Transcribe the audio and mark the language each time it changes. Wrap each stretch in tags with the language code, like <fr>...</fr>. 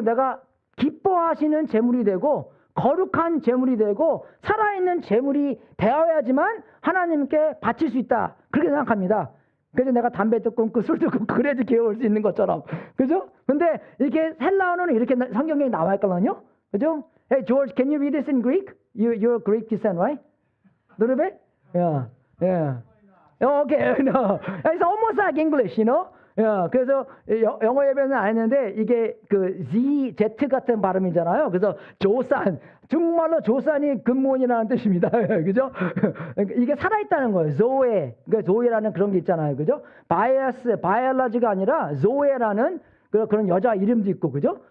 <ko>내가 기뻐하시는 제물이 되고 거룩한 제물이 되고 살아있는 제물이 되어야지만 하나님께 바칠 수 있다. 그렇게 생각합니다. 그래서 내가 담배도 끊고 술도 끊고 그래도 귀여울 수 있는 것처럼. 그죠? 근데 이렇게 헬라어는 이렇게 성경에 나와 있거든요. 그죠?</ko> <en>Hey George, can you read this in Greek? You're Greek descent, right? A little bit? Yeah. Yeah. Okay. No. It's almost like English, you know?</en> <ko>그래서 영어 예배는 안 했는데 이게 그 Z 같은 발음이잖아요. 그래서 조산, 정말로 조산이 근본이라는 뜻입니다. 그죠? 이게 살아있다는 거예요. 조에. 그러니까 조에라는 그런 게 있잖아요. 그죠? 바이올라지가 아니라 조에라는 그런 여자 이름도 있고, 그죠?</ko>